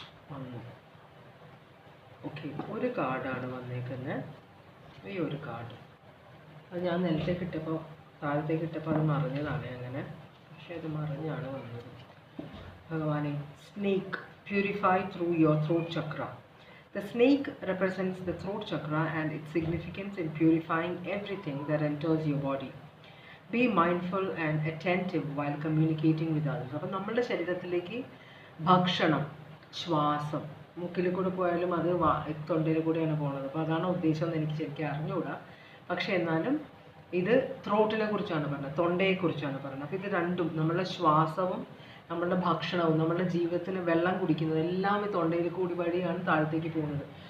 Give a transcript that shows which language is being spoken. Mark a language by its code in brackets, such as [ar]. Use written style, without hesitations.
[ml] വന്നു. ഓക്കെ, ഒരു കാർഡാണ് വന്നേക്കുന്നത്. ഈ ഒരു കാർഡ് അത് ഞാൻ നിലത്തേക്ക് ഇട്ടപ്പോൾ, താഴത്തേക്ക് ഇട്ടപ്പോൾ അത് മറിഞ്ഞതാണ് അങ്ങനെ, പക്ഷെ അത് മറിഞ്ഞാണ് വന്നത്. [en] ഭഗവാനെ, snake purify through your throat chakra. The snake represents the throat chakra and its significance in purifying everything that enters your body. Be mindful and attentive while communicating with others. [ml] അപ്പോൾ നമ്മളുടെ ശരീരത്തിലേക്ക് ഭക്ഷണം, ശ്വാസം മൂക്കിൽ കൂടെ പോയാലും അത് തൊണ്ടയിൽ കൂടെയാണ് പോകുന്നത്. അപ്പോൾ അതാണ് ഉദ്ദേശം എന്ന് എനിക്ക് ശരിക്കും അറിഞ്ഞുകൂടാ. പക്ഷേ എന്നാലും ഇത് ത്രോട്ടിനെ കുറിച്ചാണ് പറഞ്ഞത്, തൊണ്ടയെക്കുറിച്ചാണ് പറഞ്ഞത്. അപ്പോൾ ഇത് രണ്ടും, നമ്മളുടെ ശ്വാസവും നമ്മളുടെ ഭക്ഷണവും നമ്മളുടെ ജീവിതത്തിൽ വെള്ളം കുടിക്കുന്നത് എല്ലാം ഈ തൊണ്ടയിൽ കൂടി വഴിയാണ് താഴത്തേക്ക് പോകുന്നത്.